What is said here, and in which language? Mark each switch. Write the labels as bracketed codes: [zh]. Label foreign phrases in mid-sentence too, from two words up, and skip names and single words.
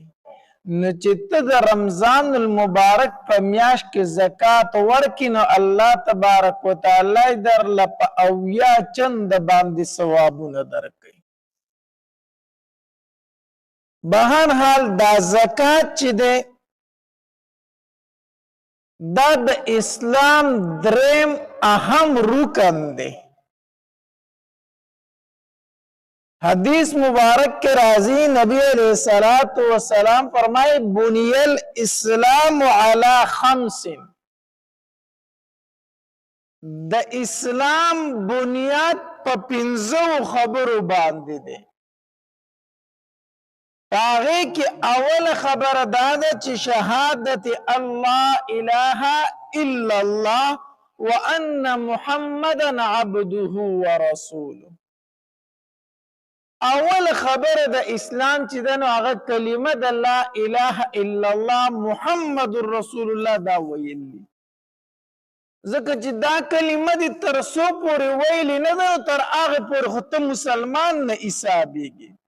[ps] نو چې ته د رمضان المبارک په میاشت کې زکات ورکړې نو الله تبارک وتعالی درله په اویا چند باندې ثوابونه درکوي. بهر حال دا زکات چې دی دا د اسلام دریم اهم رکن دی. [ur] حدیث مبارک کے راضی نبی [ar] علیہ الصلوۃ والسلام [ur] فرمائے [ar] بنی الاسلام علی خمس، [ps] د اسلام بنیاد په پنځو خبرو باندې دی. هغې کې اول خبره دا ده چې شهادت [ar] الله اله الا الله وان محمدا عبده ورسوله. [ps] اول خبره د اسلام چې ده نو هغه کلمه د [ar] لا اله الا الله محمد رسول الله [ps] دا ویل دي. ځکه چې دا کلمه دي تر څو پورې ویل نه ده تر هغه پورې خو ته مسلمان نه حسابېږي.